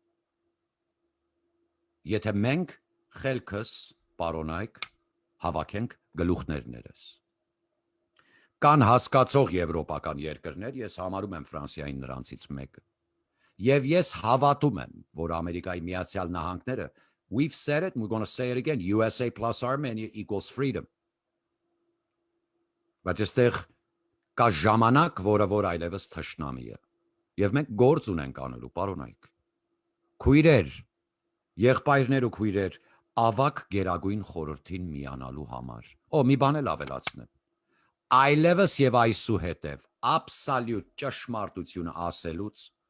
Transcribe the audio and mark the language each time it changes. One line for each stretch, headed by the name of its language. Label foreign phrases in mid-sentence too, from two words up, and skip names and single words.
Armenian: Եթե մենք խելքս պարոնայք հավաքենք գլուխներներս։ Կան հասկացող եվրոպական երկրներ, ես համարում եմ Ֆրանսիային նրանցից մեկը։ Եվ ես հավատում եմ, որ Ամերիկայի Միացյալ Նահանգները,
English: we've said it, we're going to say it again, USA plus Armenia equals freedom.
Armenian: Բայց այստեղ կա ժամանակ, որ այլևս թշնամի է։ Եվ մենք գործ ունենք անելու, պարոնայք։ Քույրեր, եղբայրներ ու քույրեր, ավակ գերագույն խորհրդին միանալու համար։ Մի բան էլ ավելացնեմ։ Այլևս եւ այսուհետև աբսոլյուտ ճշմարտությունը ասելուց